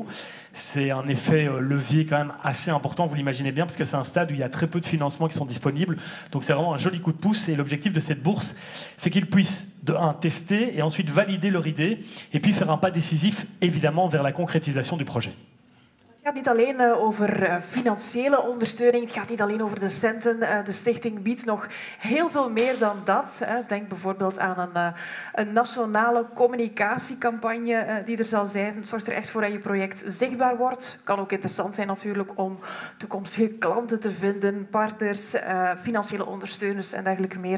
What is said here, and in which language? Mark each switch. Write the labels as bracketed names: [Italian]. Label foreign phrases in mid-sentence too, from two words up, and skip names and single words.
[French] C'est un effet levier quand même assez important, vous l'imaginez bien, parce que c'est un stade où il y a très peu de financements qui sont disponibles. Donc c'est vraiment un joli coup de pouce. Et l'objectif de cette bourse, c'est qu'ils puissent, de 1, tester et ensuite valider leur idée et puis faire un pas décisif, évidemment, vers la concrétisation du projet. [Dutch] Het gaat niet alleen over financiële ondersteuning, het gaat niet alleen over de centen. De stichting biedt nog heel veel meer dan dat. Denk bijvoorbeeld aan een nationale communicatiecampagne die er zal zijn. Zorg er echt voor dat je project zichtbaar wordt. Kan ook interessant zijn natuurlijk om toekomstige klanten te vinden, partners, financiële ondersteuners en dergelijke meer.